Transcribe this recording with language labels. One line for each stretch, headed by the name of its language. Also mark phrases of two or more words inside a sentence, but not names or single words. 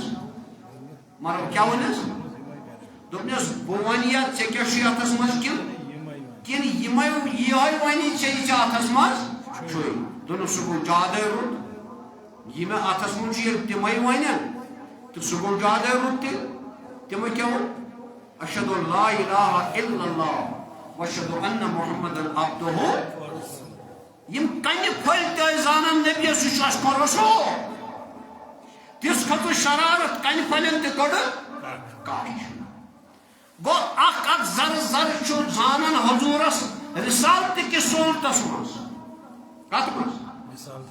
Kashmiri: ووٚنس دوٚپنس بہٕ وَنہٕ یا ژےٚ کیٛاہ چھُے اتھس منٛز کِنہٕ یِہوے وَنی ژےٚ یہِ ژےٚ اتھس منٛز چھُے دوٚپنس سُہ گوٚو زیادَے رُت یہِ مےٚ اتھس منٛز چھُ ییٚلہِ تِمے وَنن تہٕ سُہ گوٚو زیادَے رُت تیٚلہِ تِمو کیٛاہ ووٚن
Arabic: اشہد ان لا الہ الا اللہ واشہد ان محمدن
Kashmiri: عبدہ یِم کنہِ پھٔلۍ تہِ ٲسۍ زانان نبی سُہ چھُ اسہِ کوٚر رسول تِژھ کھٔژٕس شرارت کنہِ پھٔلٮ۪ن تہِ کٔڑٕکھ کاش گوٚو اکھ زر چھُ زانان حضوٗرس رسالتہٕ کِس صوٗرتس منٛز کتھ منٛز